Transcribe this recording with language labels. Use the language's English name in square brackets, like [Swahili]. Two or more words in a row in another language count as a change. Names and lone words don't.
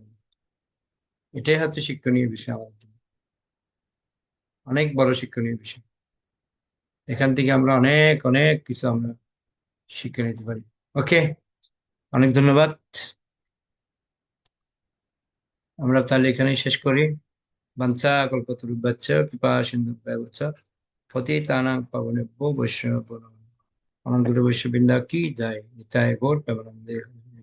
[Bangla] এটাই হচ্ছে শিক্ষণীয় বিষয় আমাদের জন্য। অনেক বড় শিক্ষণীয় বিষয়। এখান থেকে আমরা অনেক অনেক কিছু আমরা শিক্ষা নিতে পারি। ওকে, অনেক ধন্যবাদ। আমরা তাহলে এখানেই শেষ করি। [Sanskrit] বাঞ্ছা কল্পতরুভ্যশ্চ কৃপা সিন্ধুভ্যেব চ পতিতানাং পাবনেভ্যো বৈষ্ণবেভ্যো নমঃ। [Bangla] অনন্ত বৈষ্ণববৃন্দ কি জয়। নিতাই গৌর প্রেমানন্দে।